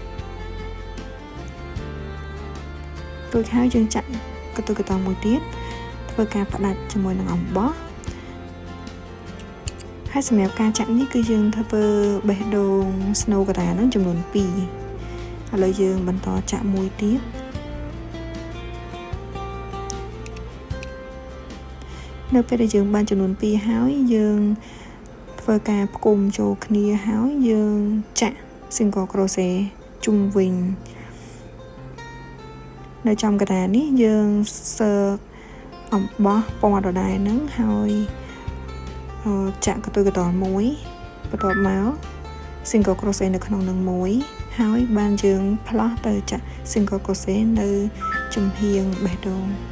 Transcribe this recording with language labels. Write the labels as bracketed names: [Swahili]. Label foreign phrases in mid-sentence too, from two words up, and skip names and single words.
[Khmer] រួចហើយយើងចាក់កន្ទុយកតមួយទៀតធ្វើការផ្ដាច់ជាមួយនឹងអំបោះហើយសម្រាប់ការចាក់នេះគឺយើងធ្វើបេះដូង snow កតាហ្នឹងចំនួន2ឥឡូវយើងបន្តចាក់មួយទៀត នៅពេលដែលយើងបានចំនួន2ហើយយើងធ្វើការផ្គុំចូលគ្នាហើយយើងចាក់ [English] single crochet [Khmer] ជុំវិញ នៅចំកណ្ដាលនេះយើងសើកអំបោះពណ៌ដដែលហ្នឹងហើយចាក់កន្ទុយកណ្ដាលមួយបន្ទាប់មក [English] single crochet [Khmer] នៅក្នុងនឹងមួយហើយបានយើងផ្លោះទៅចាក់ [English] single crochet [Khmer] នៅចំហៀងបេះដូង